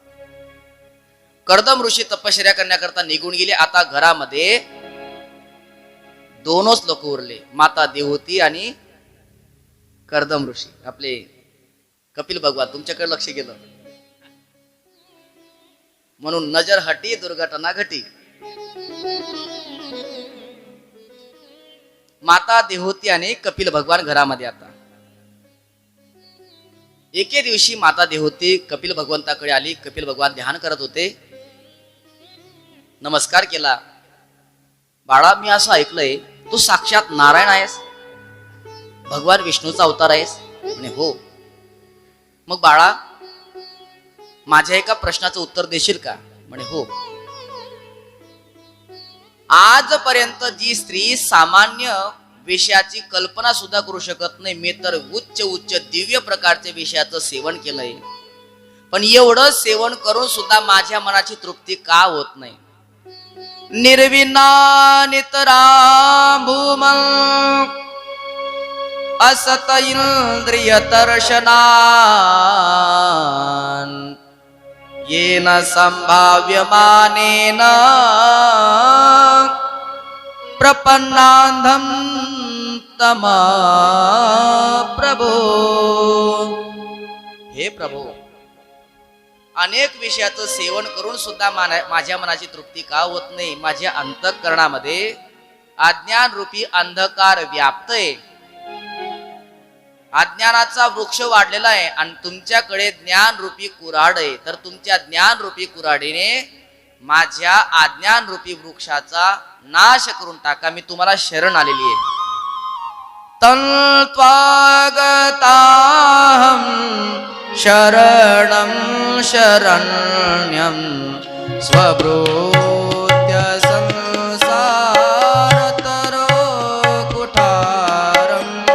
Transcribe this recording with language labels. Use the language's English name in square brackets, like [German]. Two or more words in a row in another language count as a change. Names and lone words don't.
[Marathi] कर्दम ऋषी तपश्चर्या करण्याकरता निघून गेले. आता घरामध्ये 2च लोक उरले, माता देवहूती आणि कर्दम ऋषी. आपले कपिल भगवान तुमच्याकडे लक्ष गेलं म्हणून [Hindi] नजर हटी, दुर्घटना घटी. [Marathi] माता देवहूती आणि कपिल भगवान घरामध्ये. आता एके दिवशी माता देवहूती कपिल भगवंताकडे आली. कपिल भगवान ध्यान करत होते. नमस्कार केला. बाळा, मी असं ऐकलंय तू साक्षात नारायण आहेस, भगवान विष्णूचा अवतार आहेस. म्हणे हो. मग बाळा, माझ्या एका प्रश्नाचं उत्तर देशील का? म्हणे हो. आजपर्यंत जी स्त्री सामान्य विषयाची कल्पना सुद्धा करू शकत नाही, मी तर उच्च उच्च दिव्य प्रकारच्या विषयाचं सेवन केलंय. पण एवढं सेवन करून सुद्धा माझ्या मनाची तृप्ती का होत नाही? [Sanskrit] निर्विना नितरां भूमं असत इंद्रिय दर्शनान् येन संभाव्यमानेन प्रपन्नांधं तम प्रभो. [Marathi] हे प्रभो, अनेक विषयाचं सेवन करून सुद्धा माझ्या मनाची तृप्ती का होत नाही? माझ्या अंतःकरणामध्ये अज्ञान रूपी अंधकार व्याप्तय. अज्ञानाचा वृक्ष वाढलेला आहे आणि तुमच्याकडे ज्ञान रूपी कुऱ्हाड आहे. तर तुमच्या ज्ञान रूपी कुऱ्हाडीने माझ्या अज्ञान रूपी वृक्षाचा नाश करून टाका. मी तुम्हाला शरण आलेली आहे. [Sanskrit] तन्त्वागताहं शरणं शरण्यं स्वभृत्य संसारतरो कुठारं.